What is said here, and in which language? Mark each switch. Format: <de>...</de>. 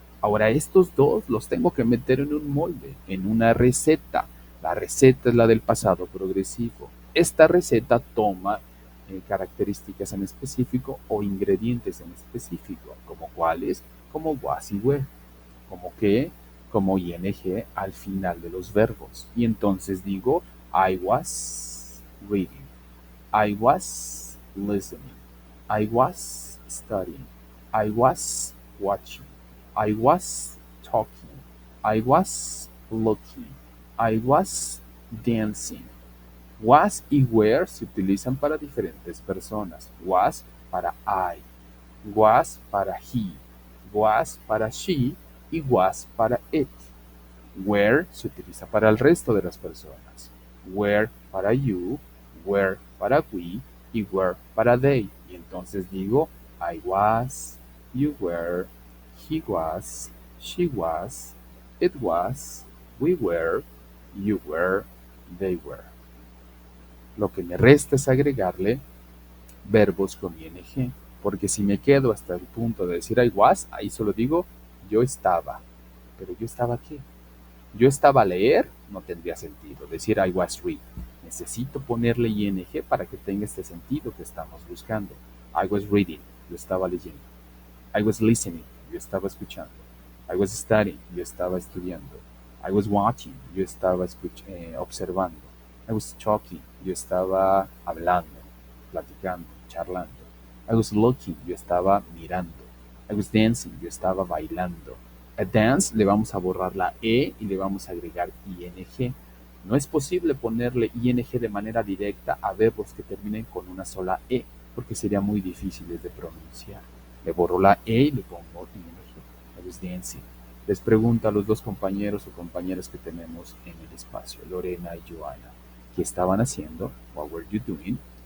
<es>Ahora estos dos los tengo que meter en un molde, en una receta. La receta es la del pasado progresivo. Esta receta toma características en específico o ingredientes en específico, como cuáles, como was y were, como que, como ing al final de los verbos. Y entonces digo,</es> <en>I was reading, I was listening, I was studying, I was watching, I was talking, I was looking, I was dancing.</en> <es>Was y were se utilizan para diferentes personas. Was para I, was para he, was para she y was para it. Where se utiliza para el resto de las personas. Where para you, where para we y where para they. Y entonces digo</es> <en>I was, you were, he was, she was, it was, we were, you were, they were.</en> <es>Lo que me resta es agregarle verbos con ing, porque si me quedo hasta el punto de decir</es> <en>I was,</en> <es>ahí solo digo yo estaba. Pero yo estaba ¿qué? Yo estaba a leer, no tendría sentido. Decir</es> <en>I was reading.</en> <es>Necesito ponerle ing para que tenga este sentido que estamos buscando.</es> <en>I was reading,</en> <es>yo estaba leyendo.</es> <en>I was listening,</en> <es>yo estaba escuchando.</es> <en>I was studying,</en> <es>yo estaba estudiando.</es> <en>I was watching,</en> <es>yo estaba observando.</es> <en>I was talking,</en> <es>yo estaba hablando, platicando, charlando.</es> <en>I was looking,</en> <es>yo estaba mirando.</es> <en>I was dancing,</en> <es>yo estaba bailando. A dance le vamos a borrar la E y le vamos a agregar ing. No es posible ponerle ing de manera directa a verbos que terminen con una sola E, porque sería muy difícil de pronunciar. Le borro la E y le pongo ing.</es> <en>I was dancing.</en> <es>Les pregunto a los dos compañeros o compañeras que tenemos en el espacio, Lorena y Joana, ¿qué estaban haciendo?</es> <en>What were you doing?</en>